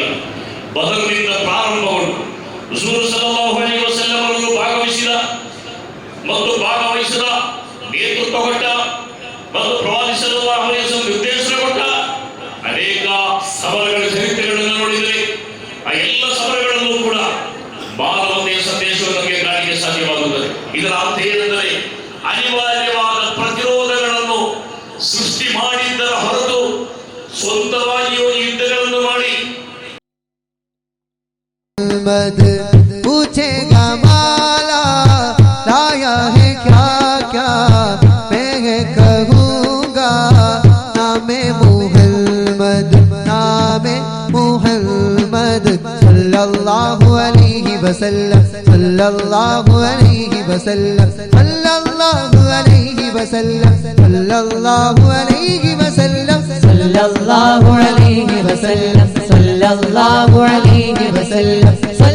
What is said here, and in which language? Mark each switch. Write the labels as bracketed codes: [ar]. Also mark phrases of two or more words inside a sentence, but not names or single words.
[kn] ಬದರ್ನಿಂದ ಪ್ರಾರಂಭಗೊಂಡು ರಸೂಲ್ [ar] صلى الله عليه وسلم [kn] ಅವರು ಭಾಗವಹಿಸಿದ ನೇತೃತ್ವ ಕೊಟ್ಟ ಮತ್ತು ಪ್ರವಾದಿ [ar] صلى الله عليه وسلم [kn] ನಿರ್ದೇಶನ ಕೊಟ್ಟ ಅನೇಕ ಸಮರಗಳ ಚರಿತ್ರೆಗಳನ್ನು ನೋಡಿದರೆ ಆ ಎಲ್ಲ ಸಮರಗಳಲ್ಲೂ ಕೂಡ ಮಾನವತೆಯ ಸಂದೇಶವನ್ನು ನಮಗೆ ಕಾಣಲಿಕ್ಕೆ ಸಾಧ್ಯವಾಗುತ್ತದೆ. ಇದರ ಅರ್ಥ ಏನೆಂದರೆ ಅನಿವಾರ್ಯವಾದ ಪ್ರತಿರೋಧಗಳನ್ನು ಸೃಷ್ಟಿ ಮಾಡಿದ್ದರ ಹೊರತು ಸ್ವಂತವಾಗಿಯೂ ಯುದ್ಧಗಳನ್ನು ಮಾಡಿ [hi] पूछेगा माला लाया है क्या क्या मैं कहूँगा नामे मुहम्मद [ar] صلى الله عليه وسلم صلى الله عليه وسلم صلى الله عليه وسلم صلى الله عليه وسلم صلى الله عليه وسلم صلى الله عليه وسلم